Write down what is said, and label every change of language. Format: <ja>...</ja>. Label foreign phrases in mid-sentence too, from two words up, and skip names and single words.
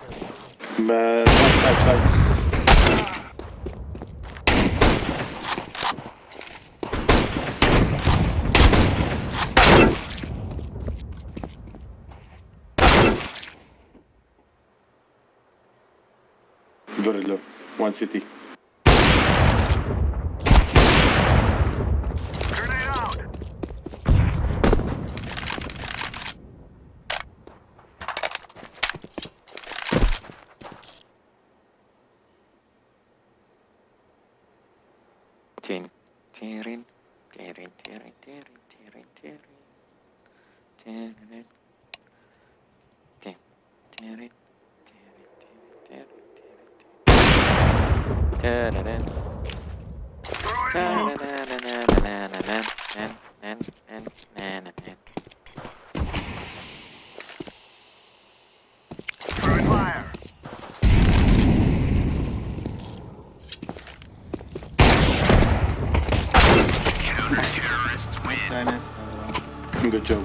<en>Side. Very low. One city. Grenade out. Tin, tirin, tirin, tirin, tirin, tirin, tirin, tirin, tin, tirin, tirin, tirin, tirin, tirin, Throwing tirin. Throwing fire. Counter-terrorists win. Nice try, Good job.</en>